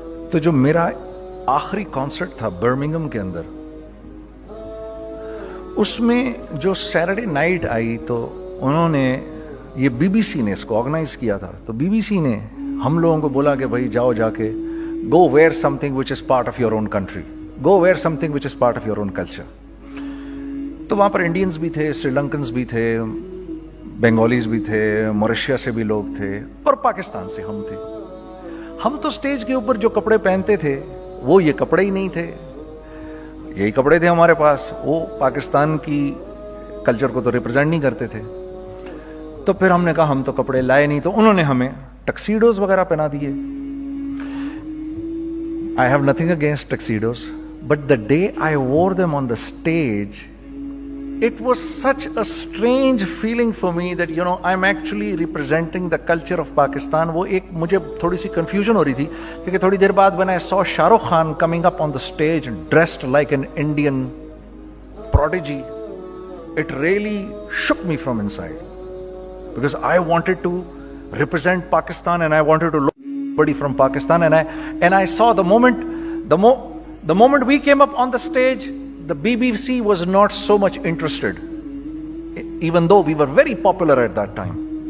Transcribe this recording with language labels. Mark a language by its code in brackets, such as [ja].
[hi] तो जो मेरा आखिरी कॉन्सर्ट था बर्मिंघम के अंदर, उसमें जो सैटरडे नाइट आई, तो उन्होंने, ये BBC ने इसको ऑर्गेनाइज किया था, तो BBC ने हम लोगों को बोला कि भाई जाओ जाके [en] Go wear something which is part of your own country. go wear something which is part of your own culture. [hi] तो वहाँ पर इंडियंस भी थे, श्रीलंकन्स भी थे, बंगालीज भी थे, मॉरिशस से भी लोग थे और पाकिस्तान से हम थे. हम तो स्टेज के ऊपर जो कपड़े पहनते थे वो ये कपड़े ही नहीं थे, यही कपड़े थे हमारे पास, वो पाकिस्तान की कल्चर को तो रिप्रेजेंट नहीं करते थे. तो फिर हमने कहा हम तो कपड़े लाए नहीं, तो उन्होंने हमें टक्सीडोज वगैरह पहना दिए. [en] I have nothing against tuxedos, but the day I wore them on the stage, it was such a strange feeling for me that, you know, I'm actually representing the culture of Pakistan. [hi] वो एक मुझे थोड़ी सी confusion हो रही थी, क्योंकि थोड़ी देर बाद [en] when I saw Shah Rukh Khan coming up on the stage dressed like an Indian prodigy, it really shook me from inside, because I wanted to represent Pakistan and I wanted to look somebody from Pakistan, and I saw the moment we came up on the stage, the BBC was not so much interested, even though we were very popular at that time.